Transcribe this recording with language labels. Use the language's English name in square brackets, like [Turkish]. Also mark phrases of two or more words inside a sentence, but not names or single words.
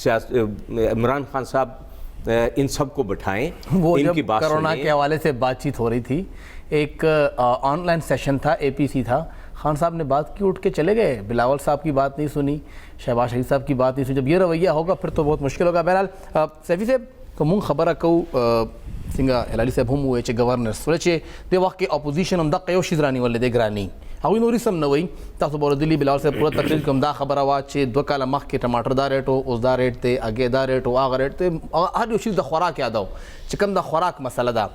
[Urdu] عمران خان صاحب ان سب کو بٹھائیں, وہ ان جب کی بات کرونا سنیں. کے حوالے سے بات چیت ہو رہی تھی, ایک آن لائن سیشن تھا, APC تھا, خان صاحب نے بات کی, اٹھ کے چلے گئے, بلاول صاحب کی بات نہیں سنی, شہباز شریف صاحب کی بات نہیں سنی. جب یہ رویہ ہوگا پھر تو بہت مشکل ہوگا. [Pashto] بہرحال [Urdu] سیفی صاحب کو [Pashto] مونږ خبره کوو, څنګه هلالي صاحب هم وویل چې ګورنر سره چې د وخت کې اپوزیشن هم دغه یو شیز رانیولې دی ګراني, هغوی نورې سم نه وایي. تاسو به اورېدلي [Urdu] بلاول صاحب [Pashto] پوره تقریر کوم دا خبره وه چې 2 کاله مخکې ټماټر دا ریټ و, اوس دا ریټ دی, هګۍ دا ریټ و, هغه ریټ دی, هر یو شیز د خوراک یادو چې کوم د خوراک مسله ده.